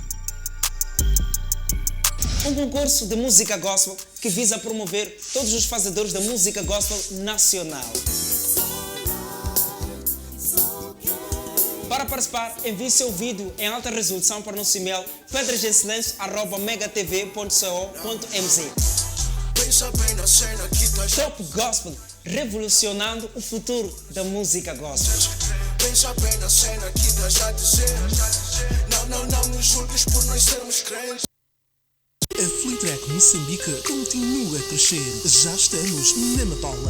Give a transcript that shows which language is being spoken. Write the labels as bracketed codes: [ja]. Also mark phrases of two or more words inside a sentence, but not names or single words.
[pt] Um concurso de música gospel que visa promover todos os fazedores da música gospel nacional. Para participar, envie seu vídeo em alta resolução para o nosso e-mail pedragensilêncio@megatv.co.mz. Top Gospel, revolucionando o futuro da música gospel. Pensa bem na cena que estás a dizer. Não nos julgues por nós sermos crentes. A Fleetrack Moçambique continua a crescer. Já estamos na Matola.